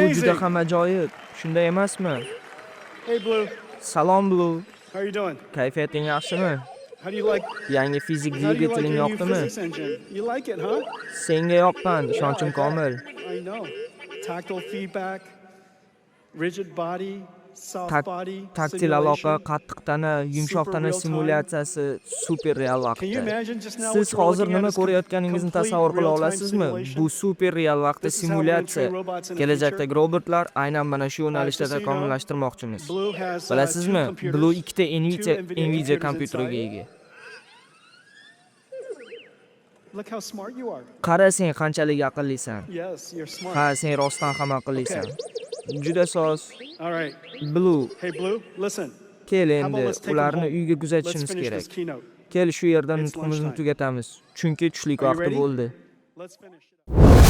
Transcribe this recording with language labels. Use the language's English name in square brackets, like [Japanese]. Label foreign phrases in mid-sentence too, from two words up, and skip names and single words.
[English] amazing. [Uzbek] juda ham ajoyib, shunday emasmi? [English] Hey Blue, [Uzbek] Salom Blue, [English] how are you doing? [Uzbek] kayfiyating yaxshimi? [English] How do you like [Uzbek] Yangi fizik [English] how do you like [Uzbek] dvigateling [English] your new [Uzbek] yoqdimi? [English] physics engine? You like it, huh? [Uzbek] Senga yoqqan, ishonchim komil. [English] I know. Tactile feedback, rigid body, soft body, [Uzbek] Taktil aloqa, [English] simulation. [Uzbek] qattiq tana, yumshoq super tana [English] real time. [Uzbek] simulyatsiyasi super real [English] Can you [Uzbek] vaqtda. [English] imagine just now [Uzbek] Siz [English] what you're [Uzbek] hozir [English] looking at [Uzbek] nima [English] is [Uzbek] ko'rayotganingizni [English] complete [Uzbek] tasavvur qila [English] real-time [Uzbek] olasizmi? [English] simulation? [Uzbek] Bu super real vaqtda [English] This is how we're gonna [Uzbek] simulyatsiya. [English] train robots in the [Uzbek] Kelajakdagi [English] future. [Uzbek] robotlar aynan mana shu yo'nalishda [English] Just so you know, [Uzbek] takomillashtirmoqchimiz. [English] Blue has [Uzbek] Bilasizmi? [English] two computers, [Uzbek] Blue 2 ta [English] two [Uzbek] Nvidia [English] computers [Uzbek] kompyuteriga [English] inside. [Uzbek] ega. [English] Look how smart you are. [Uzbek] Qara sen qanchalik aqllisan. [English] Yes, you're smart. [Uzbek] Ha, sen rostdan ham aqllisan. Juda soz. [English] All right. Blue, Hey Blue, listen. [Uzbek] kel [English] How about [Uzbek] endi [English] let's take 'em [Uzbek] ularni [English] home? [Uzbek] uyga [English] Let's [Uzbek] kuzatishimiz [English] finish [Uzbek] kerak. [English] this keynote. [Uzbek] Kel shu yerda [English] It's [Uzbek] nutqimizni [English] lunchtime. [Uzbek] tugatamiz. Chunki tushlik [English] Are you [Uzbek] vaqti [English] ready? [Uzbek] bo'ldi. [English] Let's finish it up.